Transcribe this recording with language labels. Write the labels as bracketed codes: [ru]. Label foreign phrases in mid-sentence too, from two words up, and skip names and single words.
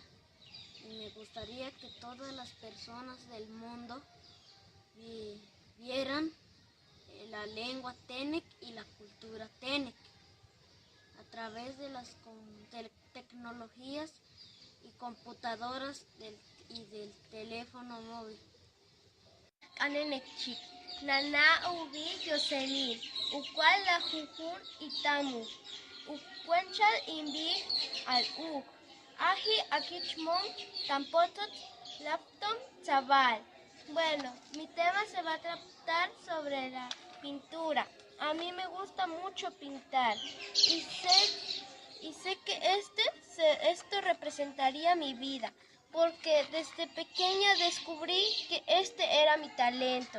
[es] Y me gustaría que todas las personas del mundo vieran la lengua Tenec y la cultura Tenec a través de las tecnologías y computadoras y del teléfono móvil. [hus] Anenekchik, Nana Ubi Yoselin, Ukwal la Jujun Itamu, Ukwenchal Inbi al Uk, Aji Akichmon, Tampotot, Laptom, Chaval. [es] Bueno, mi tema se va a tratar sobre la pintura. A mí me gusta mucho pintar y sé que esto representaría mi vida, porque desde pequeña descubrí que este era mi talento.